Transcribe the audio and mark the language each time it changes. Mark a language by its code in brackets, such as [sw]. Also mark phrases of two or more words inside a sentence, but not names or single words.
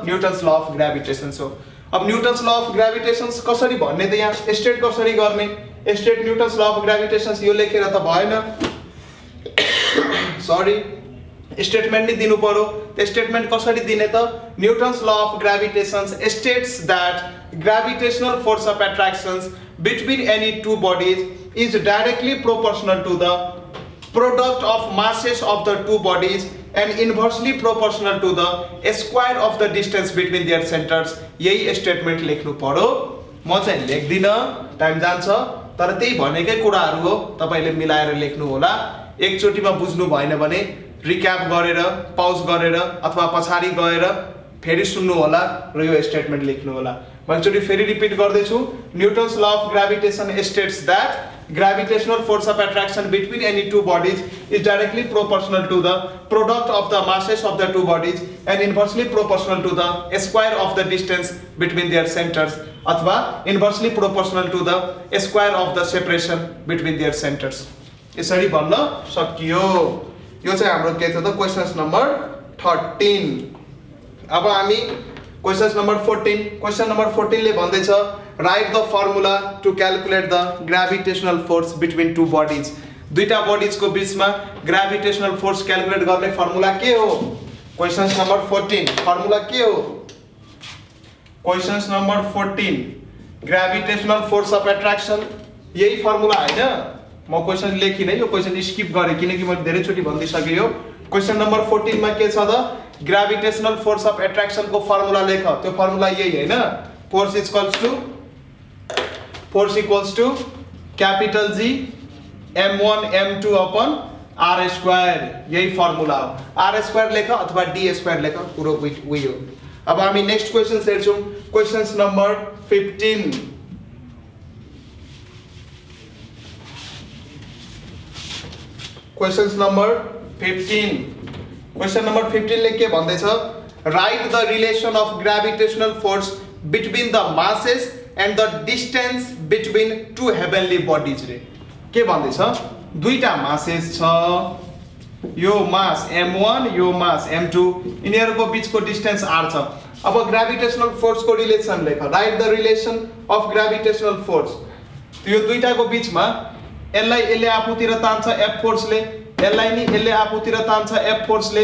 [ne] न्युटन्स ल अफ ग्राभिटेशन हो। अब न्युटन्स ल अफ ग्राभिटेशन कसरी भन्ने त यहाँ स्टेट कसरी गर्ने? स्टेट न्युटन्स ल अफ ग्राभिटेशन यो लेखेर त भएन, सरी, स्टेटमेन्ट नै दिनु पर्यो। त्यो स्टेटमेन्ट कसरी दिने त? [en] Newton's law of gravitations states that gravitational force of attractions between any two bodies is directly proportional to the product of masses of the two bodies and inversely proportional to the square of the distance between their centers. [ne] यही स्टेटमेंट लेख्नु पर्यो। म चाहिँ लेख्दिन, टाइम जान्छ, तर त्यही भनेकै कुराहरू हो, तपाईले मिलाएर लेख्नु होला। एकचोटीमा बुझ्नु भएन भने रिक्याप गरेर, पाउज गरेर अथवा पछाडी गएर फेरि सुन्नु होला र यो स्टेटमेन्ट लेख्नु होला। म एकचोटी फेरि रिपिट गर्दैछु। [en] Newton's law of gravitation states that gravitational force of attraction between any two bodies is directly proportional to the product of the masses of the two bodies and inversely proportional to the square of the distance between their centers अथवा inversely proportional to the square of the separation between their centers। [ne] यसरी भन्न सकियो। यो चाहिँ हाम्रो के थियो त? [en] Questions number 13. [ne] अब हामी [en] Questions number 14. Question number 14 [ne] ले भन्दैछ [en] write the formula to calculate the gravitational force between two bodies. [ne] दुईटा बॉडीज को बीचमा [en] gravitational force [ne] क्याल्कुलेट गर्ने फर्मुला के हो? [en] Questions number 14 formula [ne] के हो? [en] Questions number 14 gravitational force of attraction. [ne] यही फर्मुला हैन? म क्वेशन लेखिन, यो क्वेशन स्किप गरे किनकि मैले धेरै चोटी भन्दिसके। यो क्वेशन नम्बर 14 मा के छ त? [en] gravitational force of attraction को फर्मुला लेख। [ne] त्यो फर्मुला यही हैन? [en] force equals to capital G m1 m2 upon r². [ne] यही फर्मुला हो। r² लेख अथवा d² लेख, पुरो उही हो। अब हामी [en] next question [ne] हेर्छौं। [en] Questions number 15. Questions number 15. Question number 15 [ne] ले के भन्दैछ? [en] write the relation of gravitational force between the masses and the distance between two heavenly bodies रे। [ne] के भन्दैछ? दुईटा मासेस छ, यो मास m1 यो मास m2, यिनीहरुको बीचको डिस्टेंस r छ। [en] अब gravitational force को रिलेसन लेख। write the relation of gravitational force. [ne] यो दुईटाको बीचमा यसलाई यसले आफूतिर तान्छ f फोर्सले, यसलाई नि यसले आफूतिर तान्छ f फोर्सले।